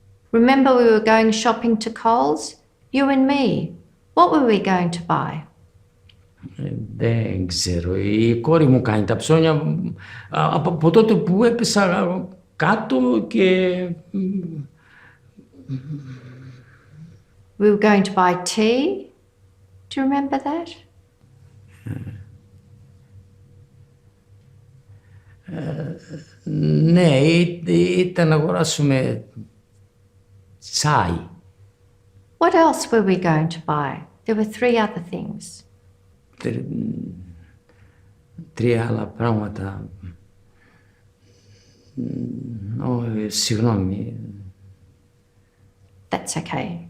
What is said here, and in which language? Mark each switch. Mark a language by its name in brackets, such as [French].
[English] Remember we were going shopping to Coles? You and me. What were we going to buy? [Greek] Δεν ξέρω, η κόρη μου κάνει τα ψώνια από τότε που έπεσα κάτω και... [English] We were going to buy tea. Do you remember that? [Greek] Ναι, ήταν να αγοράσουμε τσάι. [English] What else were we going to buy? There were 3 other things. [Greek] 3 άλλα πράγματα. Συγγνώμη. [English] That's okay.